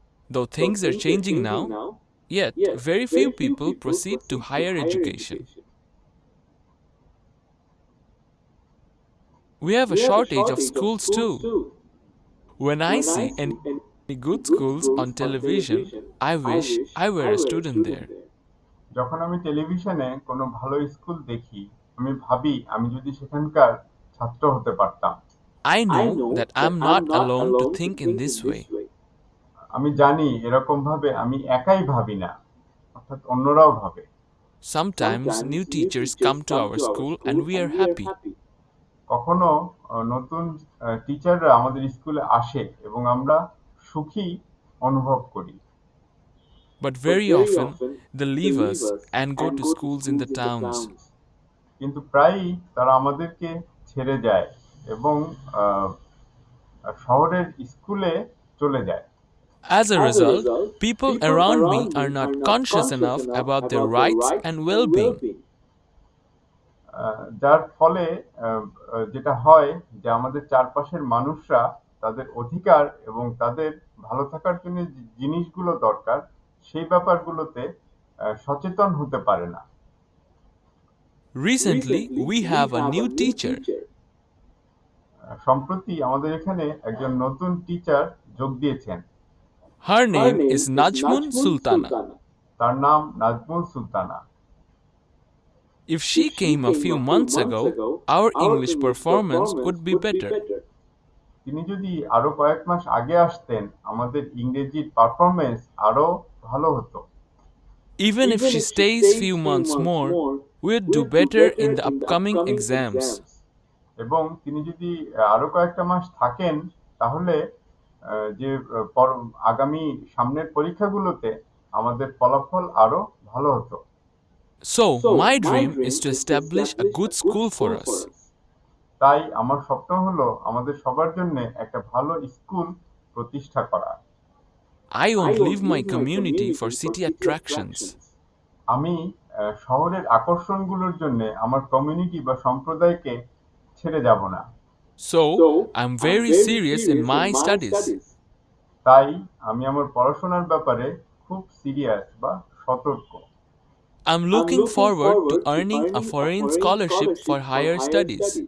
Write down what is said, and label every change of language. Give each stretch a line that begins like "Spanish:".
English: Though things are changing now, yet very few people proceed to higher education. We have a shortage of schools too. When I see any good schools on television, I wish I were a student there.
Bangla: যখন আমি টেলিভিশনে কোনো ভালো school দেখি আমি ভাবি আমি যদি সেখানকার ছাত্র হতে পারতাম।
English: I know that I'm not alone to think in this way.
Bangla: আমি জানি এরকম ভাবে আমি একাই ভাবি না, অর্থাৎ অন্যরাও ভাবে।
English: Sometimes new teachers come to our school and we are happy.
Bangla: কখনো নতুন টিচাররা আমাদের স্কুলে আসে এবং আমরা সুখী অনুভব করি।
English: But very often they leave us and go to schools in the towns.
Bangla: কিন্তু প্রায়ই তারা আমাদেরকে ছেড়ে যায় এবং আহ, শহরের স্কুলে চলে যায়।
English: As a result, people around me are not conscious enough about their rights and well being.
Bangla: যার ফলে যেটা হয় যে আমাদের চারপাশের মানুষরা তাদের অধিকার এবং তাদের ভালো থাকার জন্য যে জিনিসগুলো দরকার সেই ব্যাপারগুলোতে সচেতন হতে পারে না।
English: Recently, we have a new teacher.
Bangla: সম্প্রতি আমাদের এখানে একজন নতুন টিচার যোগ দিয়েছেন।
English: Her name is Najmun Sultana.
Bangla: তার নাম Nazmul Sultana.
English: If she came a few months ago, our English performance would be better.
Bangla: তিনি যদি আরো কয়েক মাস আগে আসতেন আমাদের ইংরেজির পারফরমেন্স আরো ভালো হতো।
English: Even if she stays few months more, we'd do better in the upcoming exams.
Bangla: এবং তিনি যদি আরো কয়েকটা মাস থাকেন তাহলে যে আগামী সামনের পরীক্ষাগুলোতে আমাদের ফলাফল আরো ভালো হতো।
English: So, my dream is to establish a good school for us.
Bangla: তাই আমার স্বপ্ন হলো আমাদের সবার জন্য একটা ভালো স্কুল প্রতিষ্ঠা করা।
English: I won't leave my community for city attractions.
Bangla: আমি শহরের আকর্ষণগুলোর জন্য আমার কমিউনিটি বা সম্প্রদায়কে ছেড়ে যাব না।
English: So, I'm very serious in my studies.
Bangla: তাই আমি আমার পড়াশোনার ব্যাপারে খুব সিরিয়াস বা সতর্ক।
English: I'm looking forward to earning a foreign scholarship for higher studies.